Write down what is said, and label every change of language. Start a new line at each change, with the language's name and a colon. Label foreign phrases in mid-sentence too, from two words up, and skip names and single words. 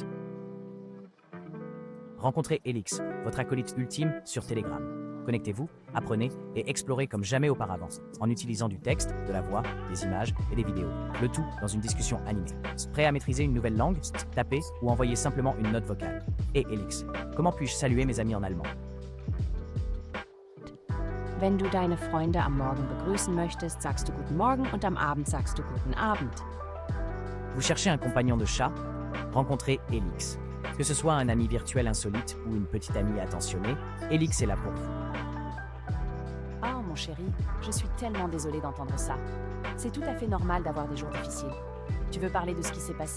French: Rencontrez Elix, votre acolyte ultime sur Telegram. Connectez-vous, apprenez et explorez comme jamais auparavant, en utilisant du texte, de la voix, des images et des vidéos, le tout dans une discussion animée. Prêt à maîtriser une nouvelle langue? Tapez ou envoyez simplement une note vocale. Et Elix, comment puis-je saluer mes amis en allemand?
German: Wenn du deine Freunde am Morgen begrüßen möchtest, sagst du Guten Morgen und am Abend sagst du Guten Abend.
French: Vous cherchez un compagnon de chat? Rencontrez Elix. Que ce soit un ami virtuel insolite ou une petite amie attentionnée, Elix est là pour vous. Oh mon chéri, je suis tellement désolée d'entendre ça. C'est tout à fait normal d'avoir des jours difficiles. Tu veux parler de ce qui s'est passé?